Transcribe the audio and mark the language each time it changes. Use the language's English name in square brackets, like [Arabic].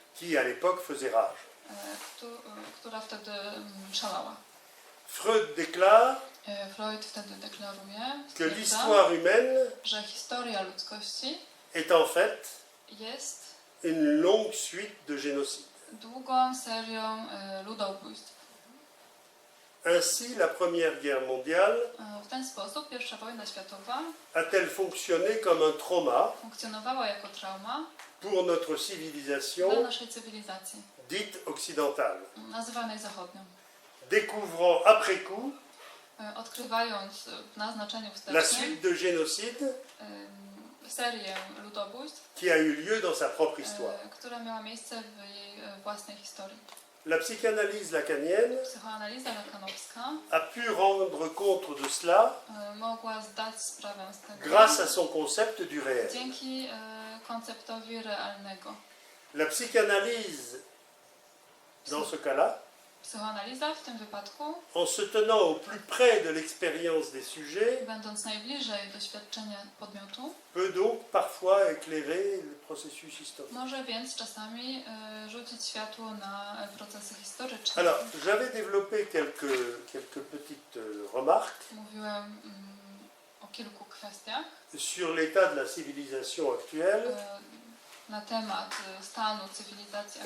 [French] qui à l'époque faisait rage, [Polish] która wtedy szalała. [French] Freud déclare [Polish] Freud wtedy deklaruje, [French] que [Polish] stwierdza, [French] l'histoire humaine [Polish] że historia ludzkości [French] est en fait [Polish] jest [French] une longue suite de génocides. [Polish] długą serią ludobójstw. [French] Ainsi, la Première Guerre mondiale [Polish] W ten sposób I wojna światowa [French] a-t-elle fonctionné comme un trauma [Polish] funkcjonowała jako trauma [French] pour notre [Polish] dla [French] civilisation [Polish] naszej cywilizacji, [French] dite occidentale, [Polish] nazywanej zachodnią. [French] découvrant après coup [Polish] Odkrywając w naznaczeniu [French] la [Polish] wstecznym [French] suite de génocides [Polish] serię ludobójstw, [French] qui a eu lieu dans sa propre histoire. [Polish] która miała miejsce w jej własnej historii. [French] La psychanalyse lacanienne [Polish] Psychoanaliza lakanowska [French] a pu rendre compte de cela [Polish] mogła zdać sprawę z tego [French] grâce à son concept du réel. [Polish] dzięki konceptowi realnego. [French] La psychanalyse, dans ce cas-là, [Polish] Psychoanaliza w tym wypadku, [French] en se tenant au plus près de l'expérience des sujets, [Polish] będąc najbliżej doświadczenia podmiotu, [French] peut donc parfois éclairer le processus historique. [Polish] może więc czasami rzucić światło na procesy historyczne. [French] Alors, j'avais développé quelques petites remarques [Polish] Mówiłem o kilku kwestiach [French] sur l'état de la civilisation actuelle [Polish] na temat stanu cywilizacji